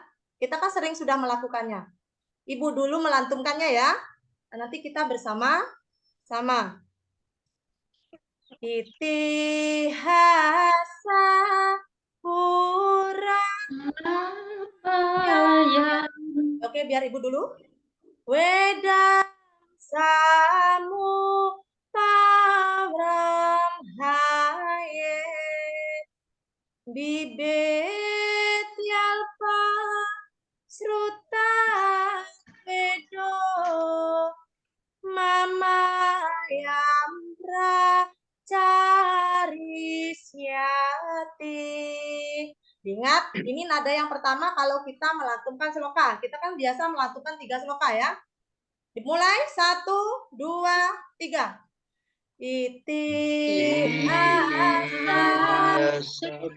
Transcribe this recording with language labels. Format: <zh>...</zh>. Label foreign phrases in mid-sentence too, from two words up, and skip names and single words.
<id>Kita kan sering sudah melakukannya. Ibu dulu melantunkannya ya. Nanti kita bersama-sama. Itihasa Purana. Oke, biar Ibu dulu.</id> <sa>Weda Samu Pawramhaye Bibet Yalpa Sruta Vedo Mama Yamra Carisyati.</sa> <id>Ingat, ini nada yang pertama kalau kita melantunkan sloka. Kita kan biasa melantunkan 3 sloka ya. Dimulai 1, 2, 3. Itihasa</id>